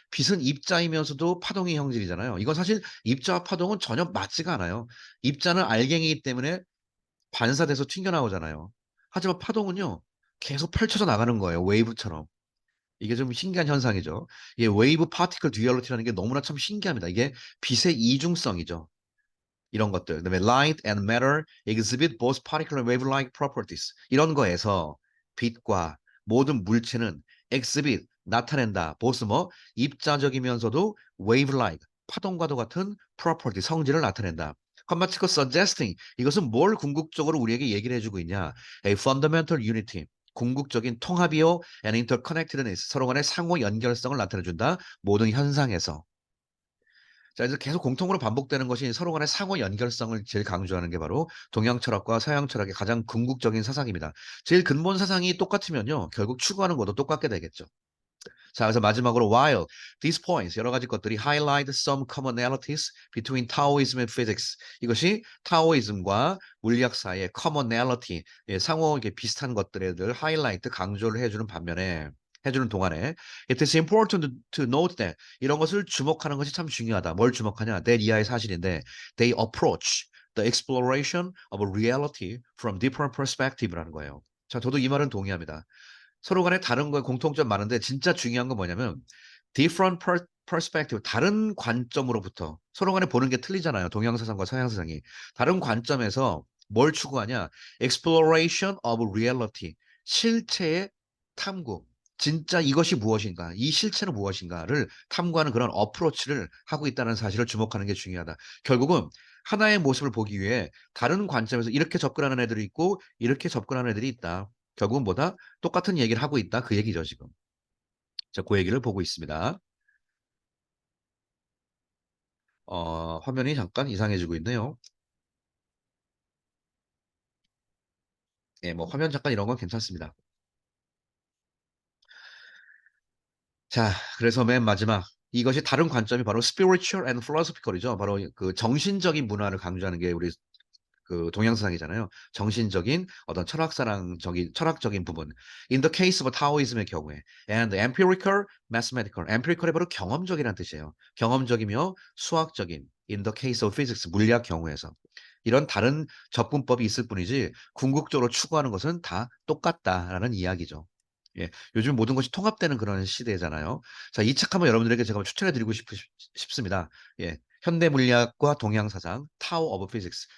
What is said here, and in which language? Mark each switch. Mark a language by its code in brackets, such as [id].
[ko] 빛은 입자이면서도 파동의 형질이잖아요. 이건 사실 입자와 파동은 전혀 맞지가 않아요. 입자는 알갱이이기 때문에 반사돼서 튕겨나오잖아요. 하지만 파동은요 계속 펼쳐져 나가는 거예요. 웨이브처럼. 이게 좀 신기한 현상이죠. 웨이브 파티클 듀얼리티라는 게 너무나 참 신기합니다. 이게 빛의 이중성이죠. 이런 것들. [en] 그다음에 light and matter exhibit both particular wave-like properties. [ko] 이런 거에서 빛과 모든 물체는 exhibit 나타낸다. both 뭐 입자적이면서도 wave-like 파동과도 같은 property 성질을 나타낸다. 컴마치코 suggesting 이것은 뭘 궁극적으로 우리에게 얘기를 해주고 있냐? [en] A fundamental unity [ko] 궁극적인 통합이요, [en] and interconnectedness, [ko] 서로 간의 상호 연결성을 나타내준다. 모든 현상에서. 자, 그래서 계속 공통으로 반복되는 것이 서로 간의 상호 연결성을 제일 강조하는 게 바로 동양 철학과 서양 철학의 가장 궁극적인 사상입니다. 제일 근본 사상이 똑같으면요, 결국 추구하는 것도 똑같게 되겠죠. [en] 자, 그래서 마지막으로 while these points [ko] 여러 가지 것들이 [en] highlight some commonalities between Taoism and physics. [ko] 이것이 타오이즘과 물리학 사이의 commonality, 예, 상호 이렇게 비슷한 것들에 늘 하이라이트 강조를 해주는 반면에 해주는 동안에 [en] it is important to note that [ko] 이런 것을 주목하는 것이 참 중요하다. 뭘 주목하냐? [en] that [ko] 이하의 사실인데 [en] they approach the exploration of a reality from different perspective [ko] 라는 거예요. 자, 저도 이 말은 동의합니다. 서로 간에 다른 거에 공통점 많은데 진짜 중요한 건 뭐냐면 [en] different perspective, [ko] 다른 관점으로부터 서로 간에 보는 게 틀리잖아요. 동양 사상과 서양 사상이. 다른 관점에서 뭘 추구하냐? [en] exploration of reality, [ko] 실체의 탐구. 진짜 이것이 무엇인가? 이 실체는 무엇인가를 탐구하는 그런 어프로치를 하고 있다는 사실을 주목하는 게 중요하다. 결국은 하나의 모습을 보기 위해 다른 관점에서 이렇게 접근하는 애들이 있고 이렇게 접근하는 애들이 있다. 결국은 뭐다? 똑같은 얘기를 하고 있다. 그 얘기죠, 지금. 자, 그 얘기를 보고 있습니다. 화면이 잠깐 이상해지고 있네요. 예, 뭐 화면 잠깐 이런 건 괜찮습니다. 자, 그래서 맨 마지막 이것이 다른 관점이 바로 [en] spiritual and philosophical [ko] 이죠. 바로 그 정신적인 문화를 강조하는 게 우리 그 동양사상이잖아요. 정신적인 어떤 철학적인 부분. [en] In the case of Taoism의 [ko] 경우에 [en] and empirical, mathematical. [ko] empirical이 바로 경험적이라는 뜻이에요. 경험적이며 수학적인. [en] In the case of physics, [ko] 물리학 경우에서. 이런 다른 접근법이 있을 뿐이지 궁극적으로 추구하는 것은 다 똑같다라는 이야기죠. 예, 요즘 모든 것이 통합되는 그런 시대잖아요. 자, 이 책 한번 여러분들에게 제가 추천해 드리고 싶습니다. 예, 현대 물리학과 동양 사상, Tao of Physics.